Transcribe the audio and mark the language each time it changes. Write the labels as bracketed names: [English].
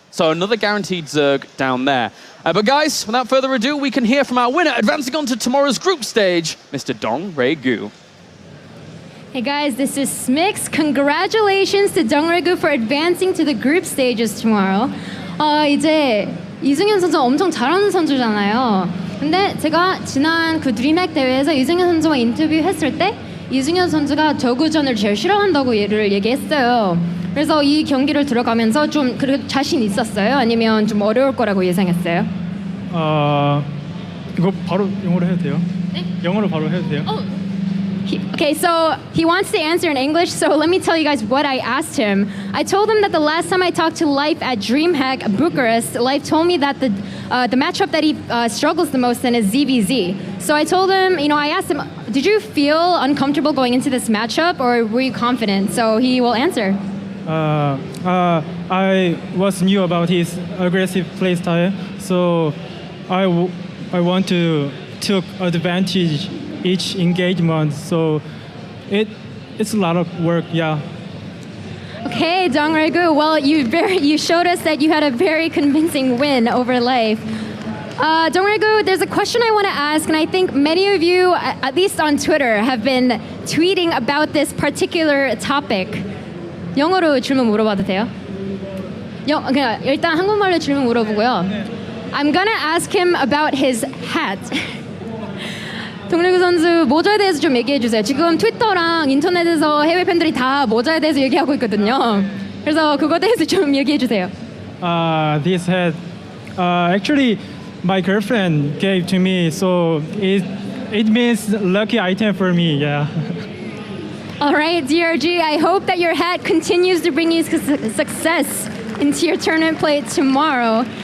[English] So another guaranteed Zerg down there. But guys, without further ado, we can hear from our winner advancing on to tomorrow's group stage, Mr. DongRaeGu. Hey guys, this is Smix. Congratulations to DongRaeGu for advancing to the group stages tomorrow. [Korean] 이제 이승현 선수 엄청 잘하는 선수잖아요. 근데 제가 지난 그 드림핵 대회에서 이승현 선수와 인터뷰했을 때 이승현 선수가 저구전을 제일 싫어한다고 얘기했어요. 그래서 이 경기를 들어가면서 좀 그래도 자신 있었어요? 아니면 좀 어려울 거라고 예상했어요? 이거 바로 영어로 해도 돼요? 네? 영어로 바로 해도 돼요? [English] Okay, so he wants to answer in English, so let me tell you guys what I asked him. I told him that the last time I talked to Life at DreamHack Bucharest, Life told me that the matchup that he struggles the most in is ZVZ. So I told him, I asked him, did you feel uncomfortable going into this matchup, or were you confident? So he will answer. I was new about his aggressive playstyle, so I want to take advantage each engagement. So it's a lot of work, yeah. Okay, DongRaeGu. Well, you showed us that you had a very convincing win over Life. DongRaeGu, there's a question I want to ask, and I think many of you, at least on Twitter, have been tweeting about this particular topic. [Korean] 영어로 질문 물어봐도 돼요? 그냥 일단 한국말로 질문 물어보고요. [English] I'm gonna ask him about his hat. [Korean] 동래구 선수 모자에 대해서 좀 얘기해 주세요. 지금 트위터랑 인터넷에서 해외 팬들이 다 모자에 대해서 얘기하고 있거든요. 그래서 그거에 대해서 좀 얘기해 주세요. [English] This hat, actually, my girlfriend gave to me, so it means lucky item for me. Yeah. All right, DRG, I hope that your hat continues to bring you success into your tournament play tomorrow.